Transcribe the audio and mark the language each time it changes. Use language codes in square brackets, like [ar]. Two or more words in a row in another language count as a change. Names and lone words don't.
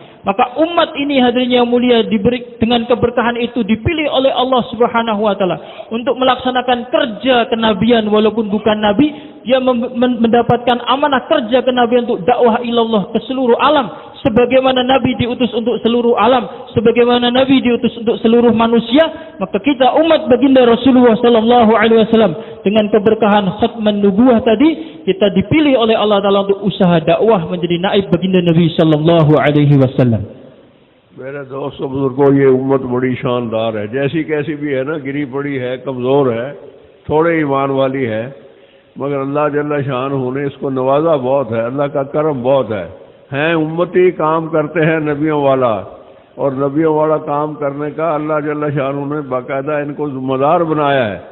[ms] Maka umat ini hadirin yang mulia diberi dengan keberkahan itu dipilih oleh Allah [ar] سبحانه وتعالى [ms] untuk melaksanakan kerja kenabian walaupun bukan nabi, dia mendapatkan amanah kerja kenabian untuk dakwah ilallah ke seluruh alam, sebagaimana nabi diutus untuk seluruh alam, sebagaimana nabi diutus untuk seluruh manusia. Maka kita umat baginda Rasulullah [ar] صلى الله عليه وسلم [ms] dengan keberkahan [ar] ختم النبوة [ms] tadi, kita dipilih oleh Allah taala untuk usaha dakwah menjadi naib baginda Nabi [ar] صلى الله عليه وسلم. [ur] میرے دوستوں بزرگوں، یہ امت بڑی شاندار ہے، جیسی کیسی بھی ہے نا، گری پڑی ہے، کمزور ہے، تھوڑے ایمان والی ہے، مگر اللہ جل شانہ نے اس کو نوازا بہت ہے، اللہ کا کرم بہت ہے۔ ہیں امتی، کام کرتے ہیں نبیوں والا، اور نبیوں والا کام کرنے کا اللہ جل شانہ نے باقاعدہ ان کو ذمہ دار بنایا ہے۔